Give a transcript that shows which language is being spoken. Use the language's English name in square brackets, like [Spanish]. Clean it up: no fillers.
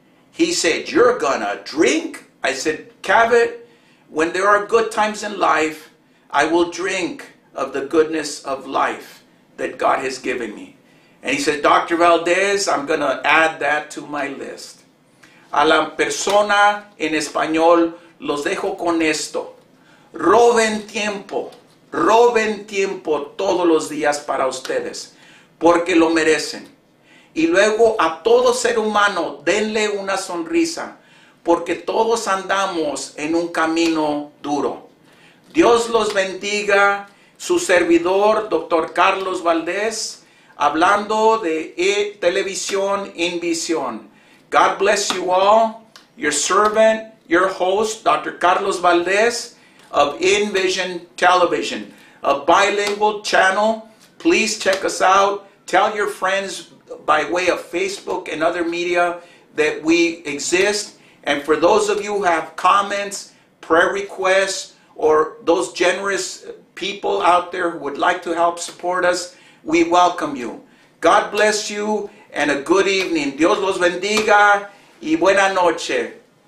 [English] He said, you're going to drink? I said, Cavett, when there are good times in life, I will drink of the goodness of life that God has given me. And he said, Dr. Valdez, I'm going to add that to my list. [Spanish] A la persona en español, los dejo con esto. Roben tiempo todos los días para ustedes, porque lo merecen. Y luego a todo ser humano, denle una sonrisa, porque todos andamos en un camino duro. Dios los bendiga. Su servidor, Dr. Carlos Valdez, hablando de televisión en visión. [English] God bless you all. Your servant, your host, Dr. Carlos Valdez of InVision Television, a bilingual channel. Please check us out. Tell your friends by way of Facebook and other media that we exist. And for those of you who have comments, prayer requests, or those generous people out there who would like to help support us, we welcome you. God bless you and a good evening. [Spanish] Dios los bendiga y buena noche.